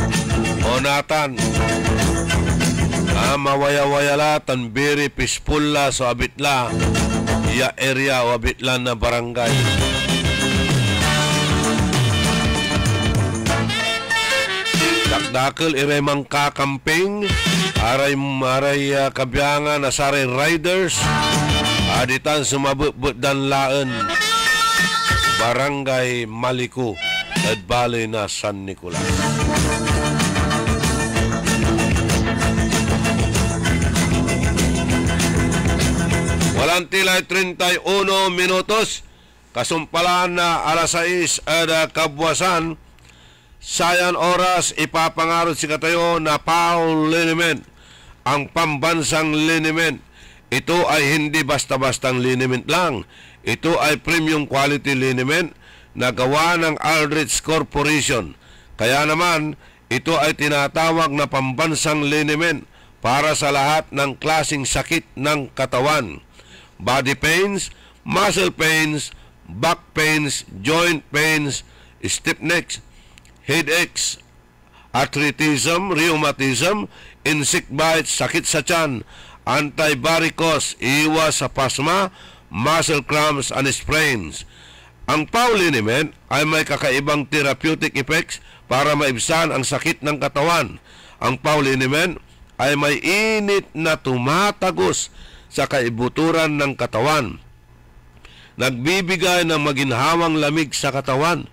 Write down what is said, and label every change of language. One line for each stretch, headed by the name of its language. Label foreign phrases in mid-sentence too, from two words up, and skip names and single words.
Pangasinan: O natan, mawaya-wayala tan
English: very peaceful
Pangasinan: la so abitla iya area o abitla na barangay. Dakdakil iray mangkakamping aray kabyangan asaray riders aditan sumabut dan laan barangay Maliko at Balay na San Nicolas. Walang tilay 31 minutos kasumpalan na alas 6 at kabwasan. Sayan oras ipapangarod si katayo na Paul Liniment,
Filipino: ang pambansang
Pangasinan: liniment.
Filipino: Ito ay hindi basta-bastang liniment lang. Ito ay premium quality liniment na gawa ng Aldrich Corporation. Kaya naman, ito ay tinatawag na pambansang liniment para sa lahat ng klasing sakit ng katawan.
English: Body pains, muscle pains, back pains, joint pains, stiff necks, headaches, arthritism, rheumatism, insect bites,
Filipino: sakit sa tiyan, anti-varicose, iwas sa pasma,
English: muscle cramps and sprains.
Filipino: Ang Pauliniment ay may kakaibang
English: therapeutic effects
Filipino: para maibsan ang sakit ng katawan. Ang Pauliniment ay may init na tumatagos sa kaibuturan ng katawan. Nagbibigay ng maginhawang lamig sa katawan.